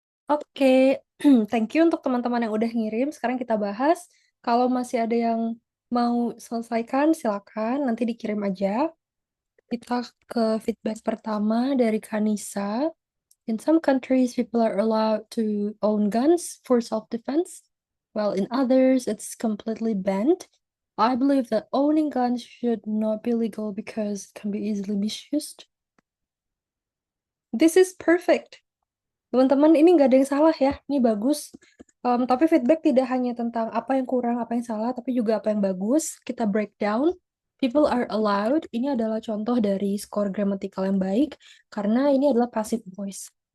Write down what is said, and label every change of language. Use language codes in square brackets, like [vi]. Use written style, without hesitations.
[id] Oke, [en] thank you [id] untuk teman-teman yang udah ngirim. Sekarang kita bahas. Kalau masih ada yang mau selesaikan, silakan. Nanti dikirim aja. Kita ke feedback pertama dari Kanisa. [en] In some countries, people are allowed to own guns for self-defense, while in others, it's completely banned. I believe that owning guns should not be legal because it can be easily misused. This is perfect. [id] Teman-teman, ini nggak ada yang salah ya. Ini bagus. Tapi feedback tidak hanya tentang apa yang kurang, apa yang salah, tapi juga apa yang bagus. Kita breakdown. [en] People are allowed. [id] Ini adalah contoh dari skor gramatikal yang baik, karena ini adalah passive voice.